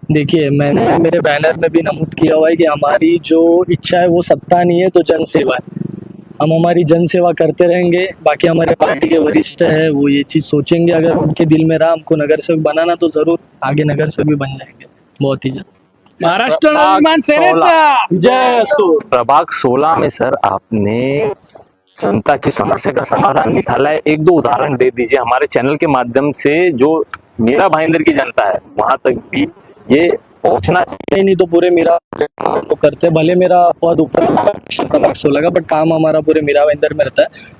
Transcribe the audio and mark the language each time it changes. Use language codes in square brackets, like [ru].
[hi] देखिए, मैंने मेरे बैनर में भी नमूद किया हुआ है कि हमारी जो इच्छा है वो सत्ता नहीं है तो जन सेवा है. हम हमारी जन सेवा करते रहेंगे. बाकी हमारे पार्टी के वरिष्ठ है वो ये चीज़ सोचेंगे, अगर उनके दिल में रहा हमको नगर सेवक बनाना तो ज़रूर आगे नगर सेवक भी बन जाएंगे बहुत ही जल्द. [mr] महाराष्ट्र नवनिर्माण सेनेचा जय असो. [hi] प्रभाग 16 में सर आपने जनता की समस्या का समाधान निकाला है. 1-2 उदाहरण दे दीजिए हमारे चैनल के माध्यम से, जो मीरा भाईंदर की जनता है वहां तक भी ये पहुंचना चाहिए. नहीं तो पूरे मेरा तो करते हैं, भले मेरा पद ऊपर प्रभाग 16 का, बट काम हमारा पूरे मीरा भाईंदर में रहता है.